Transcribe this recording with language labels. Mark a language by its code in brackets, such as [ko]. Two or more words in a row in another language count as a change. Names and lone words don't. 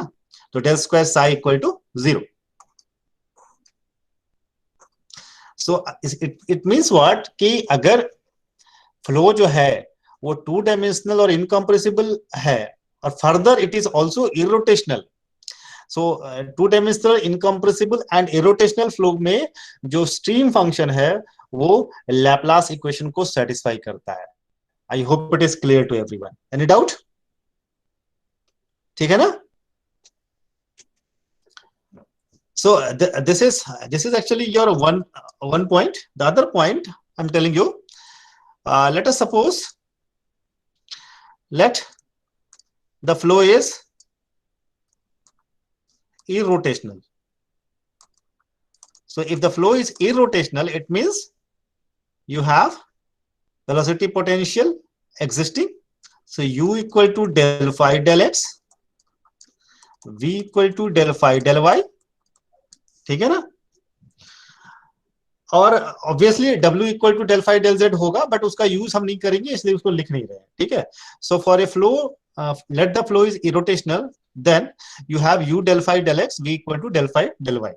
[en] तो del square psi equal to 0. So it means what [hi] कि अगर फ्लो जो है वो [en] two dimensional और इनकम्प्रेसिबल [hi] है और [en] further it is also irrotational, so two dimensional, incompressible and irrotational flow [hi] में जो [en] stream function [hi] है वो [en] Laplace equation [hi] को सेटिस्फाई करता है. [en] I hope it is clear to everyone. any doubt? [hi] ठीक है ना? [en] So this is actually your one point. The other point I'm telling you, let us suppose let the flow is irrotational. So if the flow is irrotational, it means you have velocity potential existing. So u equal to del phi del x, v equal to del phi del y, [hi] ठीक है ना। और [en] obviously W equal to del phi del z [hi] होगा, बट उसका यूज हम नहीं करेंगे, इसलिए उसको लिख नहीं रहे हैं, ठीक है। [en] so for a flow, let the flow is irrotational, then you have u del phi del x v equal to del phi del y.